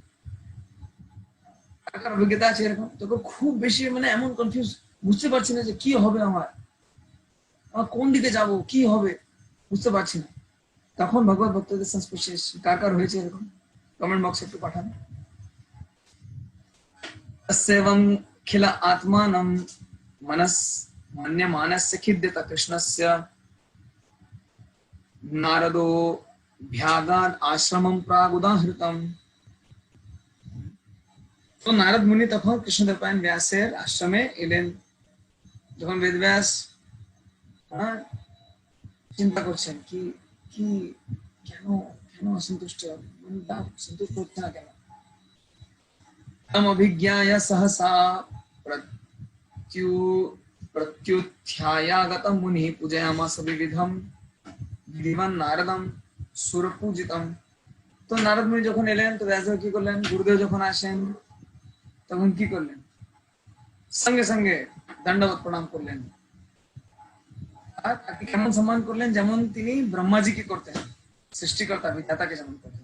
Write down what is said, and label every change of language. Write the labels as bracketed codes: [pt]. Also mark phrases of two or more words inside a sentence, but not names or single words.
[bn] কার কার অভিজ্ঞতা আছে এরকম? তখন খুব বেশি মানে এমন কনফিউজ, বুঝতে পারছি না যে কি হবে, আমার কোন দিকে যাব, কি হবে বুঝতে পারছি না। তখন ভগবত ভক্তদের সংস্পর্শে এসেছি। কার কার হয়েছে এরকম? [en] comment box [bn] একটু পাঠান। [sa] तस्यैवं खिल आत्मानं मनस मन्यमानस्य खिद्यत कृष्णस्य नारदो भ्यागाद आश्रमं प्रागुदाहृतम्। [bn] তো নারদ মুনি তখন কৃষ্ণদেব পায়ন ব্যাসের আশ্রমে এলেন। যখন বেদব্যাস চিন্তা করছেন কি কি কেন কেন অসন্তুষ্ট, সন্তুষ্ট হচ্ছে না কেন? [sa] अभिज्ञाय सहसा प्रत्युत्थ्यायागत मुनि पूजयामास विविधम विधिवन् नारदम सुरपूजितम। [bn] তো নারদ মুনি যখন এলেন তো ব্যাসদেব কি করলেন? গুরুদেব যখন আসেন তখন কি করলেন? সঙ্গে সঙ্গে দণ্ডবত প্রণাম করলেন। আর তাকে কেমন সম্মান করলেন? যেমন তিনি ব্রহ্মাজিকে করতেন, সৃষ্টিকর্তা বিধাতাকে যেমন করতেন।